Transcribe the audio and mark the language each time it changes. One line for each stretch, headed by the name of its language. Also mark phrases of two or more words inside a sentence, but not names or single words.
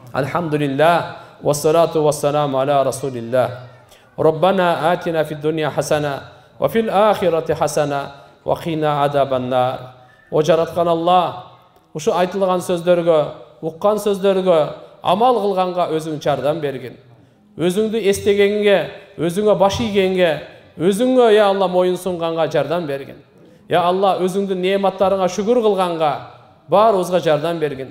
Arabic: الحمد لله والصلاة والسلام على رسول الله. ربنا آتنا في الدنيا حسنة وفي الآخرة حسنة وقنا عذاب النار.
Kazakh: O жаратқан Allah, uшу айтылған сөздерге, ұққан сөздерге, амал қылғанға өзің жардам берген. Өзіңді естегенге, өзіңе баш игенге, өзіңе, я Алла, мойын сұнғанға жардам берген. Я Алла, өзіңді нематтарыңа шүгір қылғанға барымызға жардам берген.